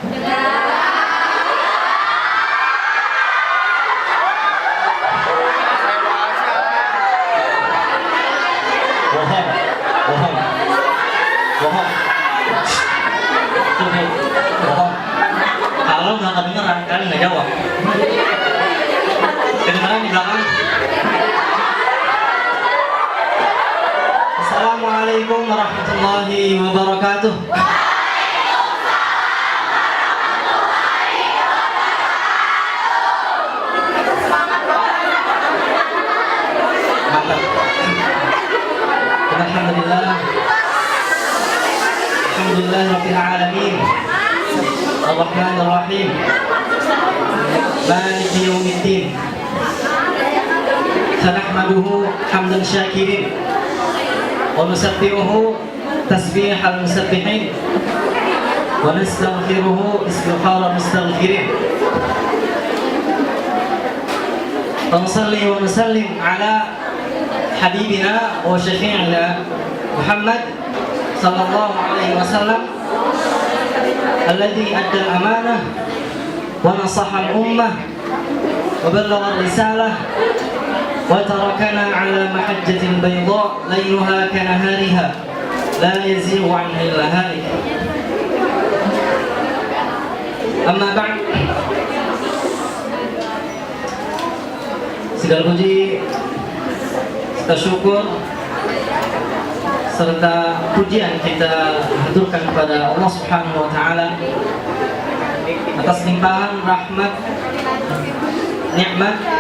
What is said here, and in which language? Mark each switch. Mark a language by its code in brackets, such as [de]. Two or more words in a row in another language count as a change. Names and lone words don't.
[id] Bohong. Bohong. Kalau kedengeran nggak jawab? Kedengeran di belakang? [ar] السلام عليكم ورحمة الله وبركاته. [id] Mantap. [ar] Alhamdulillah. الحمد لله رب العالمين. الرحمن الرحيم. مالك يوم الدين. نحمده حمد الشاكرين ونسبحه تسبيح المسبحين ونستغفره استغفار المستغفرين. ونصلي ونسلم على حبيبنا وشفيعنا محمد صلى الله عليه وسلم الذي أدى الأمانة ونصح الأمة وبلغ الرسالة وتركنا على محجة بيضاء ليلها كنهارها لا يزيغ عنها إلا هالك. أما بعد. [id] Segala puji serta syukur serta pujian kita haturkan kepada Allah [ar] سبحانه وتعالى [id] atas limpahan rahmat, nikmat,